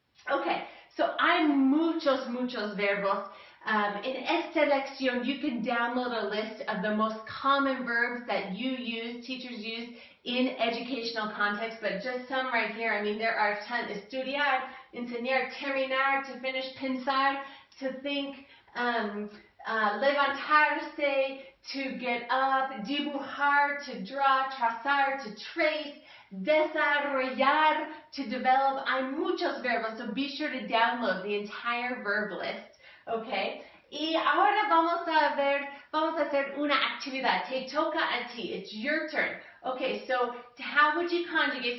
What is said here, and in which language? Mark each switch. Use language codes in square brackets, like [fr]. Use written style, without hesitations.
[es] Okay, so hay muchos verbos. [en] In [es] esta lección, [en] you can download a list of the most common verbs that you use, teachers use in educational context, but just some right here. I mean, there are a ton. [es] Estudiar, enseñar, terminar, [en] to finish, [es] pensar, [en] to think, levantarse, to get up, dibujar, to draw, trazar, to trace, desarrollar, to develop. [es] Hay muchos verbos, [en] so be sure to download the entire verb list, okay? [es] Y ahora vamos a hacer una actividad. Te toca a ti. [en] It's your turn. Okay, so how would you conjugate?